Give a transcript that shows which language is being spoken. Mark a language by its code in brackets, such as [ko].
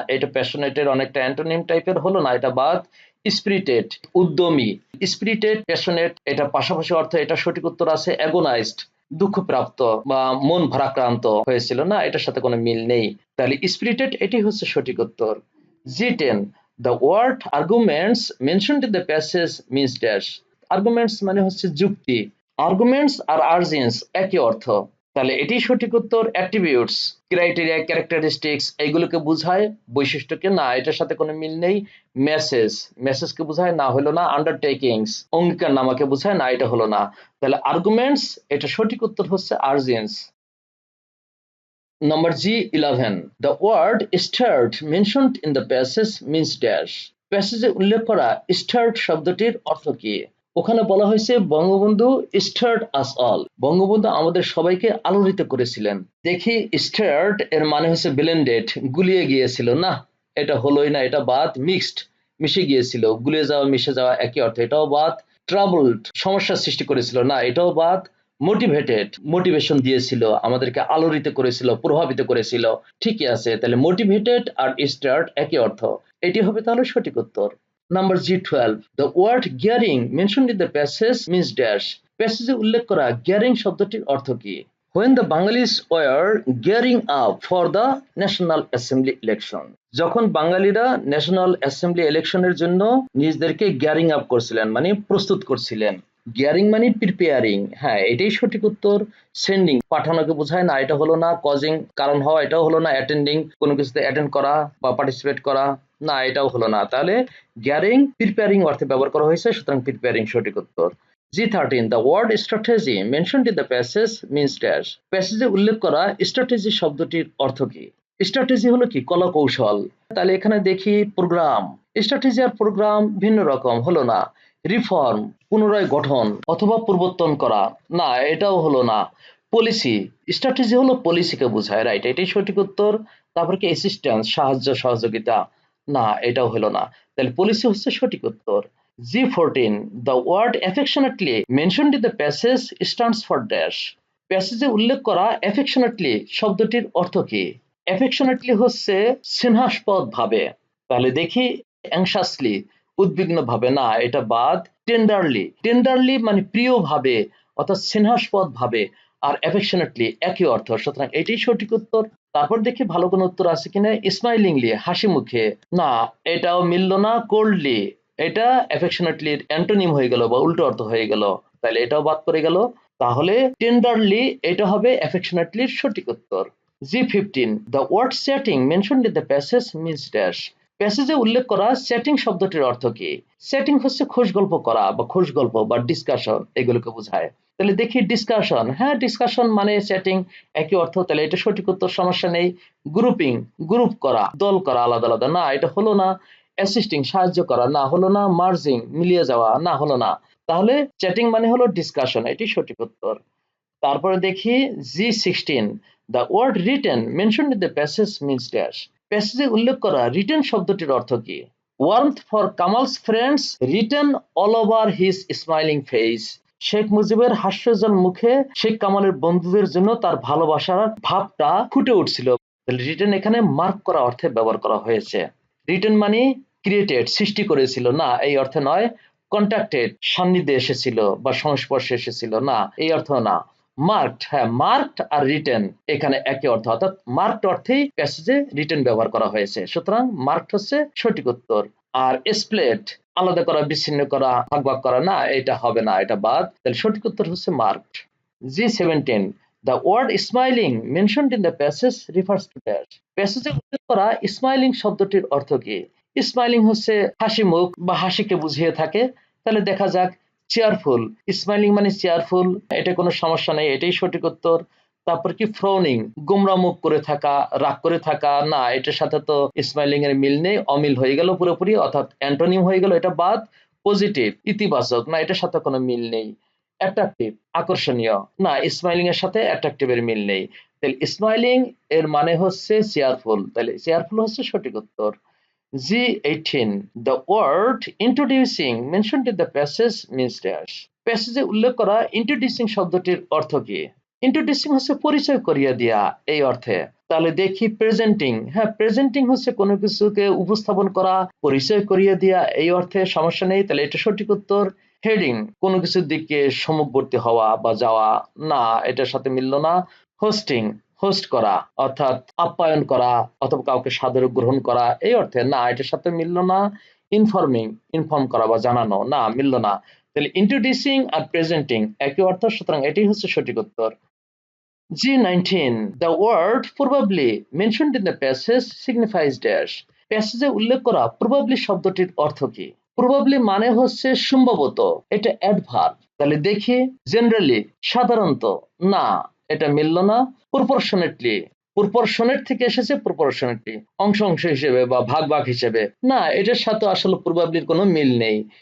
[bn] এটা প্যাশনেটের অনেকটা অ্যান্টোনিম টাইপের, হলো না, এটা বাদ। স্পিরিটেড উদ্যমী, স্পিরিটেড প্যাশনেট এটা পাশাপাশি অর্থ, এটা সঠিক উত্তর আছে। অ্যাগোনাইজড দুঃখপ্রাপ্ত বা মন ভারাক্রান্ত হয়েছিল, না এটার সাথে কোনো মিল নেই। তাহলে স্পিরিটেড এটি হচ্ছে সঠিক উত্তর। [en] G10, the word arguments mentioned in the passage means dash. [bn] Arguments মানে হচ্ছে যুক্তি। আর্গুমেন্টস আর আর্জিন্স একই অর্থ, তাহলে এটি সঠিক উত্তর। অ্যাট্রিবিউটস ক্রাইটেরিয়া ক্যারেক্টারিস্টিক্স এইগুলোকে বোঝায়, বৈশিষ্ট্যকে, না এটার সাথে কোনো মিল নেই। মেসেজ মেসেজকে বোঝায়, না হলো না। আন্ডারটেকিংস অঙ্গীকার নামাকে বোঝায়, না এটা হলো না। তাহলে আর্গুমেন্টস এটা সঠিক উত্তর হচ্ছে আর্জিন্স। [en] Number G11, the word stirred mentioned in the passage means dash. [bn] প্যাসেজে উল্লেখ করা stirred শব্দটির অর্থ কি? ওখানে বলা হয়েছে Bangabandhu [en] stirred us all, [bn] Bangabandhu আমাদের সবাইকে আলোড়িত করেছিলেন। দেখি stirred এর মানে হচ্ছে blended গুলিয়ে গিয়েছিল, না এটা হলোই না, এটা বাদ। মিক্সড মিশে গিয়েছিল, গুলিয়ে যাওয়া মিশে যাওয়া একই অর্থ, এটাও বাদ। ট্রাবলড সমস্যার সৃষ্টি করেছিল, না এটাও বাদ। মোটিভেটেড মোটিভেশন দিয়েছিল, আমাদেরকে আলোড়িত করেছিল, প্রভাবিত করেছিল, ঠিকই আছে। তাহলে মোটিভেটেড আর স্টার্ট একই অর্থ, এটি হবে তাহলে সঠিক উত্তর। [en] Number G12, the word gearing mentioned in the passage means dash. [bn] প্যাসেজে উল্লেখ করা গিয়ারিং শব্দটির অর্থ কি? [en] When the Bengalis were gearing up for the National Assembly election. [bn] যখন বাঙালিরা ন্যাশনাল অ্যাসেম্বলি ইলেকশনের জন্য নিজেদেরকে গিয়ারিং আপ করছিলেন, মানে প্রস্তুত করছিলেন। গিয়ারিং মানে প্রিপেয়ারিং, হ্যাঁ এটাই সঠিক উত্তর। সেন্ডিং পাঠানোকে বোঝায়, না এটা হলো না। কজিং কারণ হওয়া, এটাও হলো না। অ্যাটেন্ডিং কোনো কিছুতে অ্যাটেন্ড করা বা পার্টিসিপেট করা, না এটাও হলো না। তাহলে গিয়ারিং প্রিপেয়ারিং অর্থে ব্যবহার করা হয়েছে, সুতরাং প্রিপেয়ারিং সঠিক উত্তর। [en] G13, the word strategy mentioned in the passage means dash. [bn] প্যাসেজে উল্লেখ করা স্ট্র্যাটেজি শব্দটির অর্থ কি? স্ট্র্যাটেজি হলো কি কলা কৌশল। তাহলে এখানে দেখি প্রোগ্রাম, স্ট্র্যাটেজি আর প্রোগ্রাম ভিন্ন রকম, হলো না। রিফর্ম পুনরায় গঠন অথবা পরিবর্তন করা, না এটাও হলো না। পলিসি স্ট্র্যাটেজি হলো পলিসিকে বোঝায়, রাইট এটাই সঠিক উত্তর। তারপর কি অ্যাসিস্ট্যান্স সাহায্য সহযোগিতা, না এটাও হলো না। তাহলে পলিসি হচ্ছে সঠিক উত্তর। [en] G14, the word affectionately mentioned in the passage stands for dash. [bn] প্যাসেজে উল্লেখ করা affectionately শব্দটির অর্থ কি? affectionately হচ্ছে স্নেহাস্পদ ভাবে, তাহলে দেখি anxiously উদ্বিগ্ন ভাবে, না এটা বাদ। টেন্ডারলি টেন্ডারলি মানে প্রিয় ভাবে অর্থাৎ স্নেহাস্পদ ভাবে, আর affectionately একই অর্থ, সুতরাং এটাই সঠিক উত্তর। তারপর দেখি ভালো কোনো উত্তর আছে কিনা। স্মাইলিংলি হাসি মুখে, না এটাও মিলল না। কোল্ডলি এটা অ্যাফেকশনেটলির অ্যান্টোনিম হয়ে গেল বা উল্টো অর্থ হয়ে গেল, তাহলে এটাও বাদ পড়ে গেল। তাহলে টেন্ডারলি এটা হবে অ্যাফেকশনেটলির সঠিক উত্তর। [en] G15, the word chatting mentioned in the passage means dash. [bn] প্যাসেজে উল্লেখ করা চ্যাটিং শব্দটির অর্থ কি? চ্যাটিং হচ্ছে খোশ গল্প করা বা খোশ গল্প বা ডিসকাশন, এগুলোকে বোঝায়। তাহলে দেখি ডিসকাশন, হ্যাঁ ডিসকাশন মানে চ্যাটিং একই অর্থ, তাহলে এটা সঠিক উত্তর, সমস্যা নেই। গ্রুপিং গ্রুপ করা দল করা আলাদা আলাদা, না এটা হলো না। অ্যাসিস্টিং সাহায্য করা, না হলো না। মার্জিং মিলিয়ে যাওয়া, না হলো না। তাহলে চ্যাটিং মানে হলো ডিসকাশন, এটি সঠিক উত্তর। তারপরে দেখি [en] G16, the word written mentioned in the passage means dash. [bn] প্যাসেজে উল্লেখ করা রিটেন শব্দটির অর্থ কি? [en] warmth for Kamal's friends written all over his smiling face. [bn] Sheikh মুজিবের হাস্যজ্জ্বল মুখে শেখ কামালের বন্ধুদের জন্য তার ভালোবাসার ভাবটা ফুটে উঠছিল। রিটেন এখানে মার্ক করা অর্থে ব্যবহার করা হয়েছে। রিটেন মানে ক্রিয়েটেড, সৃষ্টি করেছিল, না এই অর্থে নয়। কন্ট্যাক্টেড, সান্নিধ্যে এসেছিল বা সংস্পর্শে এসেছিল, না এই অর্থ না। মার্কড, হ্যাঁ মার্কড আর রিটেন এখানে একই অর্থ, অর্থাৎ মার্কড অর্থেই প্যাসেজে রিটেন ব্যবহার করা হয়েছে, সুতরাং মার্কড হচ্ছে সঠিক উত্তর। আর স্প্লেট, আলাদা করা, বিচ্ছিন্ন করা, ভাগ ভাগ করা, না এটা হবে না, এটা বাদ। তাহলে সঠিক উত্তর হচ্ছে marked. [en] G17, the word smiling mentioned in the passage refers to dash. [bn] প্যাসেজে উল্লেখ করা স্মাইলিং শব্দটির অর্থ কি? স্মাইলিং হচ্ছে হাসি মুখ বা হাসিকে বুঝিয়ে থাকে। তাহলে দেখা যাক, চেয়ারফুল, স্মাইলিং মানে চেয়ারফুল, এটা কোনো সমস্যা নেই, এটাই সঠিক উত্তর। তারপর কি ফ্রোনিং, গোমরা মুখ করে থাকা, রাগ করে থাকা, না এটার সাথে তো স্মাইলিং এর মিল নেই, অমিল হয়ে গেল পুরোপুরি, অর্থাৎ অ্যান্টোনিম হয়ে গেল, এটা বাদ। পজিটিভ, ইতিবাচক, না এটার সাথে কোনো মিল নেই। অ্যাট্রাকটিভ, আকর্ষণীয়, না স্মাইলিং এর সাথে অ্যাট্রাকটিভ এর মিল নেই। তাহলে স্মাইলিং এর মানে হচ্ছে চেয়ারফুল, তাহলে চেয়ারফুল হচ্ছে সঠিক উত্তর। [en] G18, the word introducing mentioned in the passage means dash. [bn] প্যাসেজে উল্লেখ করা ইন্ট্রোডিউসিং শব্দটির অর্থ কি? ইন্ট্রোডিউসিং হচ্ছে পরিচয় করিয়ে দেয়া এই অর্থে। তাহলে দেখি প্রেজেন্টিং, হ্যাঁ প্রেজেন্টিং হচ্ছে কোনো কিছুকে উপস্থাপন করা, পরিচয় করিয়ে দেয়া এই অর্থে, সমস্যা নেই, তাহলে এটা সঠিক উত্তর। হেডিং, কোনো কিছুর দিকে সম্মুখবর্তী হওয়া বা যাওয়া, না এটার সাথে মিলল না। হোস্টিং, হোস্ট করা অর্থাৎ আপ্যায়ন করা অথবা কাউকে সাদরে গ্রহণ করা এই অর্থে, না এটার সাথে মিলল না। ইনফর্মিং, ইনফর্ম করা বা জানানো, না মিলল না। তাহলে ইন্ট্রোডিউসিং আর প্রেজেন্টিং একই অর্থ, সুতরাং এটাই হচ্ছে সঠিক উত্তর। [en] G19, the word probably mentioned in the passage signifies dash. [bn] প্যাসেজে উল্লেখ করা probably শব্দটির অর্থ কি? probably মানে হচ্ছে সম্ভবত, এটা অ্যাডভার্ব। তাহলে দেখি, জেনারেলি, সাধারণত, না এটা মিলল না। প্রপোর্শনেটলি, প্রপোর্শনেট থেকে এসেছে প্রপোর্শনেটলি, অংশ অংশ হিসেবে বা ভাগ ভাগ হিসেবে, না এটার সাথে আসলে প্রবাবলির কোনো মিল নেই।